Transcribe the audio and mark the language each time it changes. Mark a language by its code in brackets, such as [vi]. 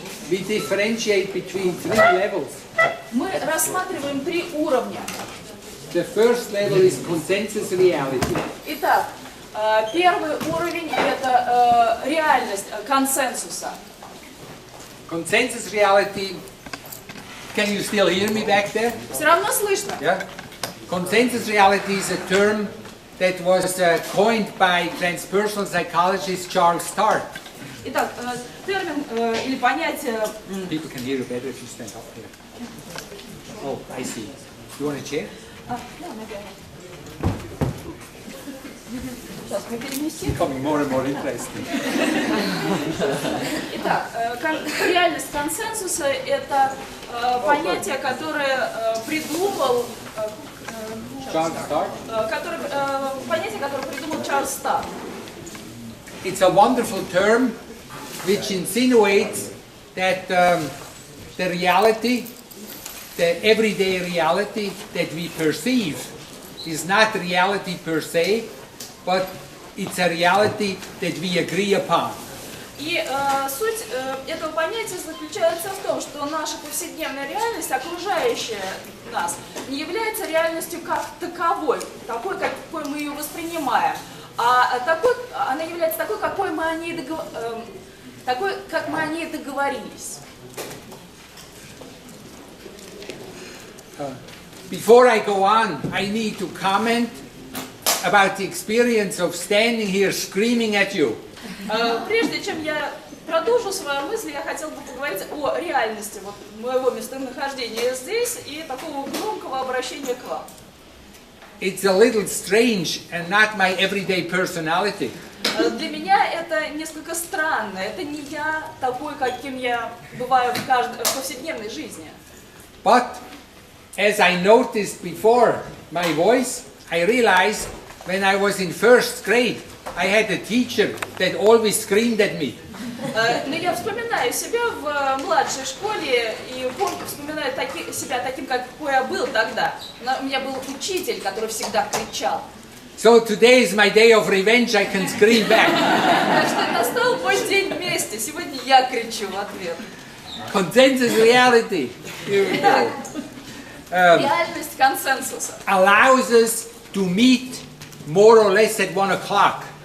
[en] We differentiate between 3 levels. [ru] Мы рассматриваем 3 уровня. [en] The first level is consensus reality. [ru] Итак, первый уровень – это реальность консенсуса. [en] Consensus reality, can you still hear me back there? [ru] Все равно слышно? [en] Yeah. Consensus reality is a term that was coined by transpersonal psychologist Charles Stark. [ru] Итак, термин или понятие... [en] People can hear you better if you stand up here. Oh, I see. You want a chair? [ru] Сейчас мы переместим. [en] Becoming more and more interesting. [ru] Итак, реальность консенсуса – это понятие, которое придумал... [en] Charles Stark. [ru] Понятие, которое придумал Чарльз Старк. [en] It's a wonderful term which insinuates that the reality, the everyday reality that we perceive is not reality per se, but it's a reality that we agree upon. [ru] И суть этого понятия заключается в том, что наша повседневная реальность, окружающая нас, не является реальностью как таковой, такой, какой мы ее воспринимаем, а она является такой, как мы о ней договорились. [en] Before I go on, I need to comment about the experience of standing here screaming at you. [ru] Прежде чем я продолжу свою мысль, я хотела бы поговорить о реальности моего местонахождения здесь и такого громкого обращения к вам. [en] It's a little strange and not my everyday personality. [ru] Для меня это несколько странно. Это не я такой, каким я бываю в повседневной жизни. [en] But as I noticed before my voice, I realized when I was in first grade, I had a teacher that always screamed at me. [ru] Но я вспоминаю себя в младшей школе и вспоминаю себя таким, какой я был тогда. У меня был учитель, который всегда кричал. [en] So today is my day of revenge, I can scream back. [ru] Так что настал мой день мести. Сегодня я кричу в ответ. [en] Consensus reality [ru] Реальность консенсуса [en] allows us to meet more or less at 1 o'clock.